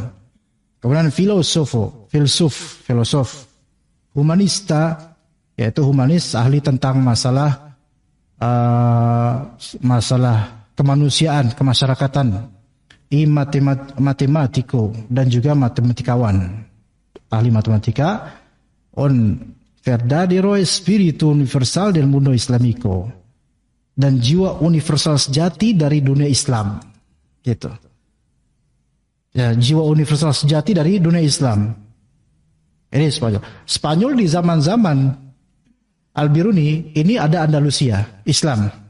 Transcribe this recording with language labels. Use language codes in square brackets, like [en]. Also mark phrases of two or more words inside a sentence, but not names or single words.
[id] Kemudian filsuf, humanista, yaitu humanis, ahli tentang masalah kemanusiaan, kemasyarakatan, matematiko, dan juga matematikawan, ahli matematika, [es] un verdadero espíritu universal del mundo islámico, [id] dan jiwa universal sejati dari dunia Islam, gitu. Ya, jiwa universal sejati dari dunia Islam. Ini Spanyol di zaman-zaman Al-Biruni ini ada Andalusia, Islam.